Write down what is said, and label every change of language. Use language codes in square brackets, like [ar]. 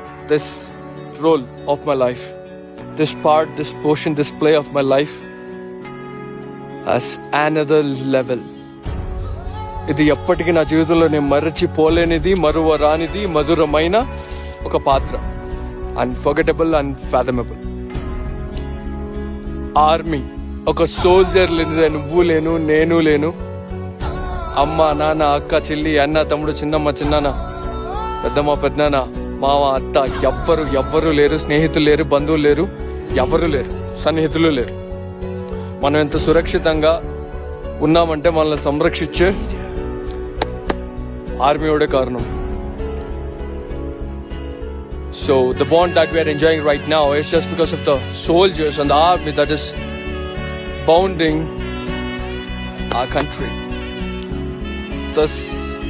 [en] This role of my life, this part, this portion, this play of my life has another level. [te] ఇది ఎప్పటికీ నా జీవితంలో నేను మరచిపోలేనిది, మరువరానిది, మధురమైన ఒక పాత్ర. [en] Unforgettable, unfathomable. [te] ఆర్మీ, ఒక సోల్జర్ లేనిదే నువ్వు లేను, నేను లేను. అమ్మ, నాన్న, అక్క, చెల్లి, అన్న, తమ్ముడు, చిన్నమ్మ, చిన్నాన్న, పెద్దమ్మ, పెద్దనాన్న, మామ, అత్త, ఎవ్వరు లేరు. స్నేహితులు లేరు, బంధువులు లేరు, ఎవరు లేరు, సన్నిహితులు లేరు. మనం ఎంత సురక్షితంగా ఉన్నామంటే మనల్ని సంరక్షించే ఆర్మీయోడే కారణం. [en] So the bond that we are enjoying right now is just because of the soldiers and the army that is bounding our country. Thus